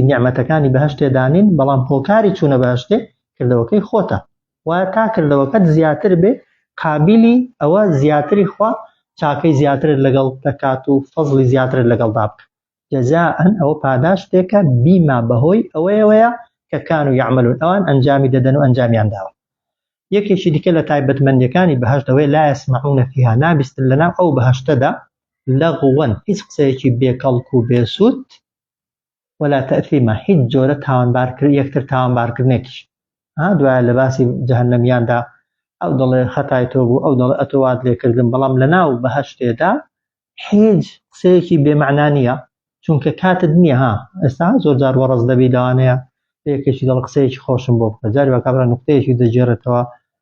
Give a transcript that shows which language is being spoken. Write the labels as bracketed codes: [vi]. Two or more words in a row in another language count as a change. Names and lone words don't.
[ckb] نیعمەتەکانی بەهەشتێدانین بەڵام هۆکاری چوونە بەهەشتێ کردەوەکەی خۆتە وایە تا کردەوەکەت زیاتر بێ قابلی ئەوە زیاتری خوا چاکەی زیاترت لەگەڵ دەکات و فەزڵی زیاترت لەگەڵدا بکە جەزاءن ئەوە پاداشتێکە بیما بەهۆی ئەوەیە کە [ar] کانوا یعملون [ckb] ئەوان ئەنجامی دەدەن و ئەنجامیان داوە یەکێکی دیکە لە تایبەتمەندیەکانی بەهەشتەوەی [ar] لا يسمعون فيها [ckb] نابستن لەناو ئەو بەهەشتەدا لەغوەن هیچ قسەیەکی بێکەڵک و بێسوود [ar] ولا تەئثیمە [ckb] هیچ جۆرە یەکتر تاوانبارکردنێکیش دوایە لە باسی جەهەنەمیاندا ئەو دەڵێ خەتای تۆ بوو ئەو دەڵێ ئەتۆوات لێکردن بەڵام لەناو بەهەشتێدا هیچ قسەیەکی بێمەعنا نییە چونکە کاتت نییە ئێستا زۆر جار وەڕەز دەبی لەوانەیە یەکێکی دەڵ قسەیەکی خۆشم بۆ بکە جاری وەکە بڕە نوقتەیەکی دەجێڕێتەوە